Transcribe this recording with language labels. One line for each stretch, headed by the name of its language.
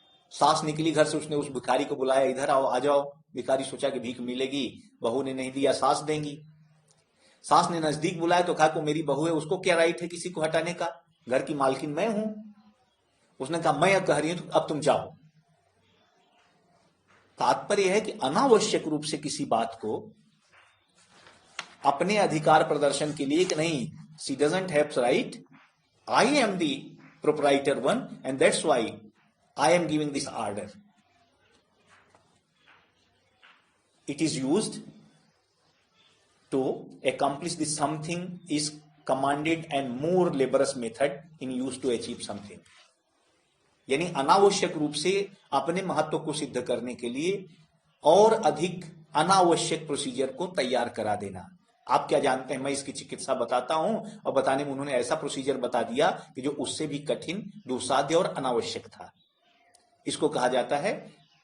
Hindi: सास निकली घर से, उसने उस भिखारी को बुलाया, इधर आओ, आ जाओ। भिखारी सोचा कि भीख मिलेगी, बहू ने नहीं दिया, सास देंगी। सास ने नजदीक बुलाया तो कहा कि मेरी बहू है, उसको क्या राइट है किसी को हटाने का, घर की मालकिन मैं हूं। उसने कहा मैं अब कह रही हूं, तो अब तुम जाओ। तात्पर्य है कि अनावश्यक रूप से किसी बात को अपने अधिकार प्रदर्शन के लिए कि नहीं,
English: she doesn't have right, I am the proprietor one and that's why I am giving this order. It is used to accomplish this something is commanded and more laborious method in use to achieve something.
Hindi: यानी अनावश्यक रूप से अपने महत्व को सिद्ध करने के लिए और अधिक अनावश्यक प्रोसीजर को तैयार करा देना। आप क्या जानते हैं, मैं इसकी चिकित्सा बताता हूं और बताने में उन्होंने ऐसा प्रोसीजर बता दिया कि जो उससे भी कठिन, दुस्साध्य और अनावश्यक था। इसको कहा जाता है